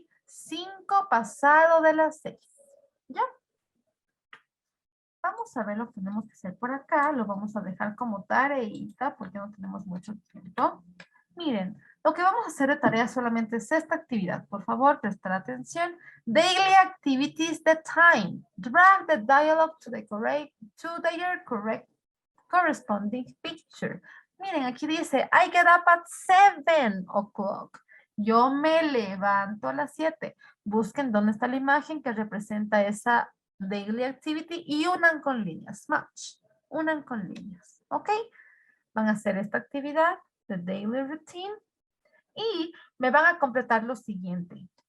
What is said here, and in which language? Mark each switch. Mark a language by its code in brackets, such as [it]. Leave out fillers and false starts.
[es] 5 pasado de las 6. ¿Ya? Vamos a ver lo que tenemos que hacer por acá. Lo vamos a dejar como tareita porque no tenemos mucho tiempo. Miren, lo que vamos a hacer de tarea solamente es esta actividad. Por favor, prestar atención. [en] Daily activities, the time. Drag the dialogue to their correct corresponding picture. [es] Miren, aquí dice, [en] I get up at 7 o'clock. [es] Yo me levanto a las 7. Busquen dónde está la imagen que representa esa daily activity y unan con líneas. Match. Unan con líneas. ¿Ok? Van a hacer esta actividad de daily routine y me van a completar lo siguiente.